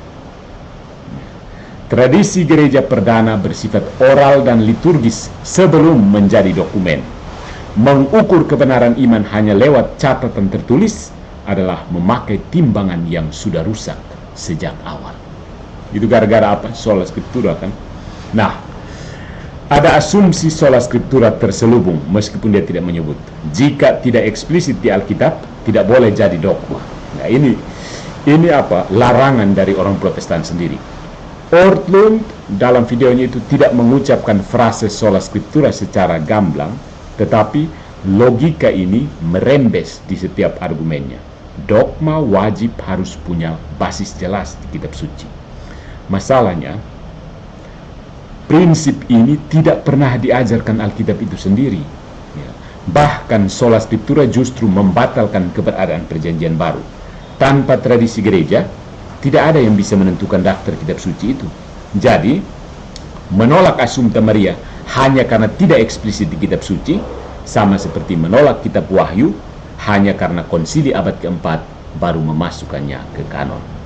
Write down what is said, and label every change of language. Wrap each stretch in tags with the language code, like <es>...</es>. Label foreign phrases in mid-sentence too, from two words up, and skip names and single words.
<id>Tradisi gereja perdana bersifat oral dan liturgis sebelum menjadi dokumen. Mengukur kebenaran iman hanya lewat catatan tertulis adalah memakai timbangan yang sudah rusak sejak awal. Itu gara-gara apa?</id> <la>Sola Scriptura kan?</la> <id>Nah, ada asumsi</id> <la>sola scriptura</la> <id>terselubung meskipun dia tidak menyebut. Jika tidak eksplisit di Alkitab, tidak boleh jadi dogma. Nah, ini apa? Larangan dari orang Protestan sendiri. Ortlund dalam videonya itu tidak mengucapkan frase</id> <la>sola scriptura</la> <id>secara gamblang, tetapi logika ini merembes di setiap argumennya. Dogma wajib harus punya basis jelas di kitab suci. Masalahnya, prinsip ini tidak pernah diajarkan Alkitab itu sendiri. Bahkan</id> <la>sola scriptura</la> <id>justru membatalkan keberadaan Perjanjian Baru. Tanpa tradisi gereja, tidak ada yang bisa menentukan daftar kitab suci itu. Jadi, menolak Assumpta Maria hanya karena tidak eksplisit di kitab suci, sama seperti menolak kitab Wahyu hanya karena konsili abad keempat baru memasukkannya ke kanon.</id>